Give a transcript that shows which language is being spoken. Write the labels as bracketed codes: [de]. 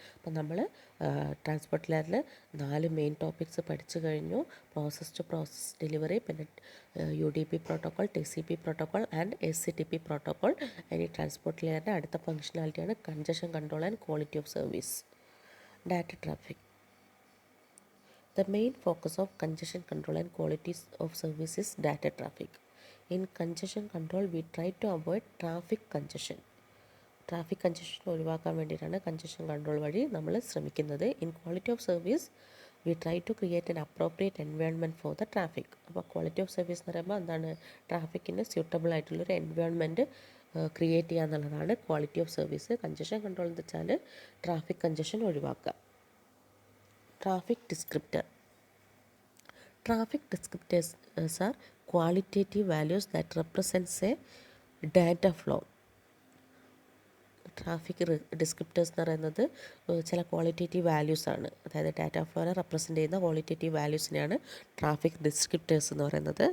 [ml] അപ്പം നമ്മൾ ട്രാൻസ്പോർട്ട് ലെയറിൽ 4 മെയിൻ ടോപ്പിക്സ് പഠിച്ചു കഴിഞ്ഞു. പ്രോസസ് ടു പ്രോസസ് ഡെലിവറി, പിന്നെ UDP protocol, TCP protocol and SCTP protocol. ഇനി ട്രാൻസ്പോർട്ട് ലെയറിൻ്റെ അടുത്ത ഫംഗ്ഷനാലിറ്റിയാണ് congestion control and quality of service. [en] Data traffic. The main focus of congestion control and quality of service is data traffic. In congestion control, we try to avoid traffic congestion. [ml] Traffic congestion ഒഴിവാക്കാൻ വേണ്ടിയിട്ടാണ് congestion control വഴി നമ്മൾ ശ്രമിക്കുന്നത്. [en] In quality of service we try to create an appropriate environment for the traffic. [ml] അപ്പോൾ quality of service എന്ന് പറയുമ്പോൾ എന്താണ്, ട്രാഫിക്കിന് suitable ആയിട്ടുള്ളൊരു എൻവയോൺമെൻറ്റ് ക്രിയേറ്റ് ചെയ്യുക എന്നുള്ളതാണ് quality of service. Congestion control എന്ന് വെച്ചാൽ ട്രാഫിക് കൺജഷൻ ഒഴിവാക്കുക. [en] Traffic descriptor. Traffic descriptors are qualitative values that represents a data flow. [ml] Traffic ഡിസ്ക്രിപ്റ്റേഴ്സ് എന്ന് പറയുന്നത് ചില ക്വാളിറ്റേറ്റീവ് വാല്യൂസ് ആണ്. അതായത് ഡാറ്റ ഫ്ലോനെ റെപ്രസെൻ്റ് ചെയ്യുന്ന ക്വാളിറ്റേറ്റീവ് വാല്യൂസിനെയാണ് ട്രാഫിക് ഡിസ്ക്രിപ്റ്റേഴ്സ് എന്ന് പറയുന്നത്.